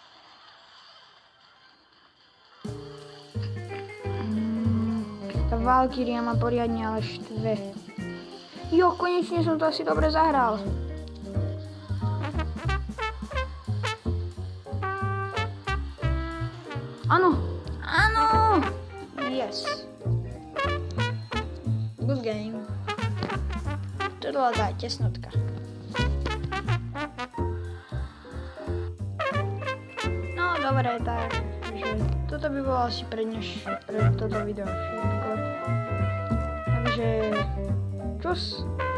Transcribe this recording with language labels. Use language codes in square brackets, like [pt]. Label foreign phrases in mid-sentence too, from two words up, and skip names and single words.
[sk] Tá Valkyria ma poriadne ale štve. Jo, konečne som to asi dobre zahral. Áno, áno! [en] Yes. Good game. [sk] To bola tá tesnotka. No, dobre, takže toto by bolo asi pre toto video všetko. Takže čus.